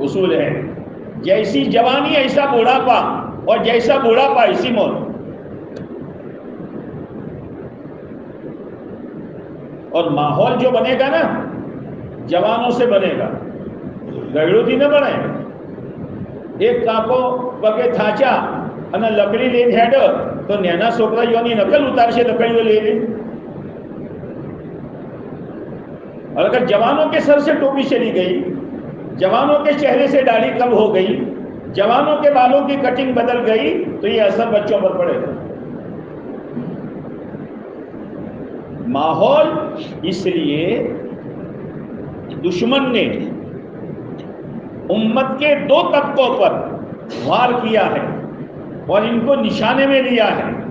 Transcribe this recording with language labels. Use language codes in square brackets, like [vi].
[hi] उसूल है, जैसी जवानी ऐसा बुढ़ापा, और जैसा बुढ़ापा ऐसी मौत. और माहौल जो बनेगा ना, जवानों से बनेगा, गैरों थी न बने. [gu] એક કાકો પગે થાચા અને લકડી લઈને હેડ તો નેના છોકરાઓની નકલ ઉતારશે લકડીઓ લઈને. [hi] और अगर जवानों के सर से टोपी चली गई, जवानों के चेहरे से दाढ़ी कम हो गई, जवानों के बालों की कटिंग बदल गई, तो ये असर बच्चों पर पड़ेगा. माहौल, इसलिए दुश्मन ने उम्मत के 2 तबकों पर वार किया है और इनको निशाने में लिया है.